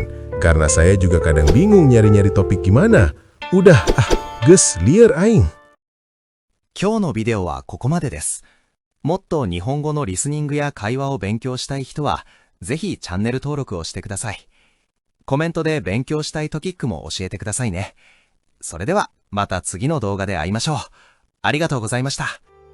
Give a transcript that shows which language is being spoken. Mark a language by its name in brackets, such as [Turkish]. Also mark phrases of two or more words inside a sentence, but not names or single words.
[Indonesian] Karena saya juga kadang bingung nyari-nyari topik gimana. [Sundanese] Udah, geus liar aing. [Japanese] 今日のビデオはここまでです。もっと日本語のリスニングや会話を勉強したい人は、ぜひチャンネル登録をしてください。コメントで勉強したいトピックも教えてくださいね。それでは、また次の動画で会いましょう。ありがとうございました。